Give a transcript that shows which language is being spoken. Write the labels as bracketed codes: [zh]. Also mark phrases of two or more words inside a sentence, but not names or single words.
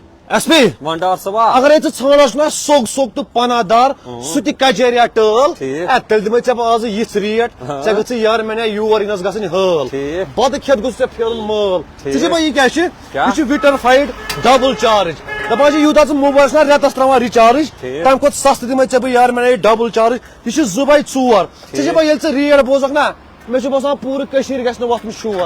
[ks] SP وانڈار صبح اگر یہ ژھانڈس نا سوگ سوگ تو پناہ دار سہ تہ کجیریا ٹٲل تیل دمے ژےٚ بہٕ آز یِژھ ریٹ ژےٚ گژھِ یار مےٚ یور یِنس گژھٕنۍ حٲل بتہٕ کھٮ۪تھ گوٚژھ ژےٚ پھیرُن مٲل ژٕ چھِ یہِ کیٛاہ چھِ یہِ چھُ وِٹر فایڈ [en] double charge [ks] دپان چھِ یوٗتاہ ژٕ موبایلس نا رٮ۪تس تراوان رِچارج تمہِ کھۄتہٕ سستہٕ دِمے ژےٚ بہٕ یار مےٚ [en] double charge [ks] یہِ چھُ 2 by 4 ژٕ چھِ ییٚلہِ ژٕ ریٹ بوزکھ نا مےٚ چھُ باسان پوٗرٕ کٔشیٖر گژھِ نہٕ وۄتھُن شور